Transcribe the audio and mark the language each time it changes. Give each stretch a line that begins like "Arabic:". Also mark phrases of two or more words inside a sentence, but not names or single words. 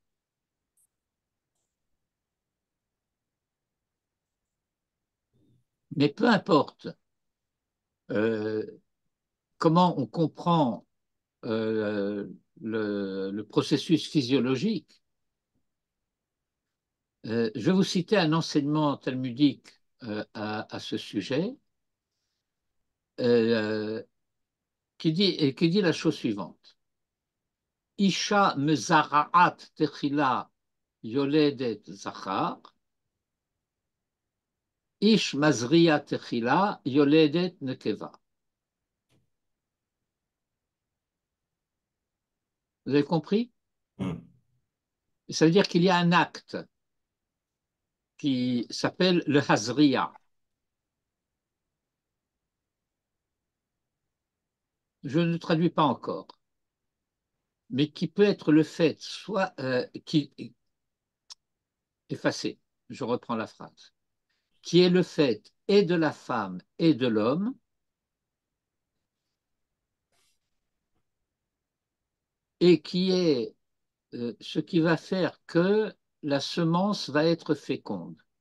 French: Mais peu importe euh, comment on comprend euh, le processus physiologique, je vais vous citer un enseignement talmudique à ce sujet euh, qui dit la chose suivante.
Hebrew: אשה מזרעת תחילה יולדת זכר, איש מזריע תחילה יולדת נקבה.
French: Vous avez compris? Mm. Ça veut dire qu'il y a un acte qui s'appelle le hazria. Je ne traduis pas encore, mais qui peut être le fait, soit qui effacé, je reprends la phrase, qui est le fait et de la femme et de l'homme, et qui est ce qui va faire que la semence va être féconde.